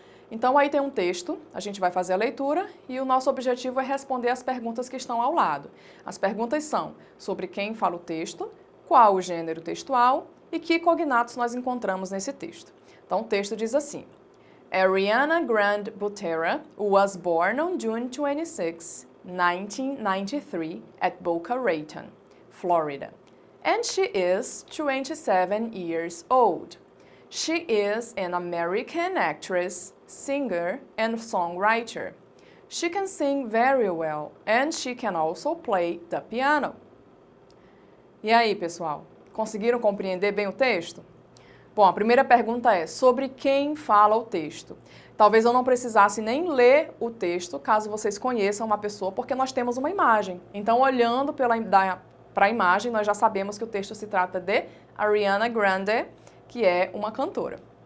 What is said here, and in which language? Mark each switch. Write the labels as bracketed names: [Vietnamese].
[Portuguese] Então aí tem um texto, a gente vai fazer a leitura e o nosso objetivo é responder as perguntas que estão ao lado. As perguntas são sobre quem fala o texto, qual o gênero textual e que cognatos nós encontramos nesse texto. Então o texto diz assim: [English] Ariana Grande Butera was born on June 26, 1993 at Boca Raton, Florida, and she is 27 years old. She is an American actress, singer, and songwriter. She can sing very well, and she can also play the piano. [Portuguese] E aí, pessoal? Conseguiram compreender bem o texto? Bom, a primeira pergunta é sobre quem fala o texto. Talvez eu não precisasse nem ler o texto, caso vocês conheçam uma pessoa, porque nós temos uma imagem. Então, olhando para a imagem, nós já sabemos que o texto se trata de Ariana Grande, que é uma cantora.